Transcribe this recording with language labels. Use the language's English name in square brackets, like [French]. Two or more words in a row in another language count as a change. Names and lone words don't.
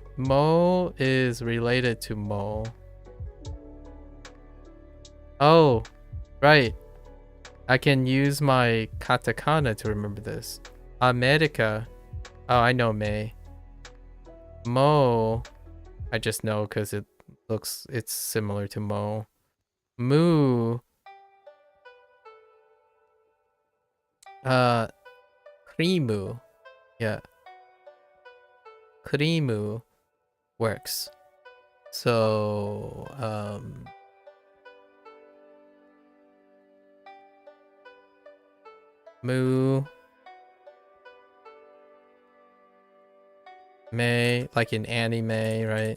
[English] Mo is related to mo. Oh, right. I can use my katakana to remember this. America. Oh, I know May. Mo. I just know because it it's similar to mo. [Japanese] Mu, krimu. [English] Yeah. Krimu works. So, mu, me, like in anime, right?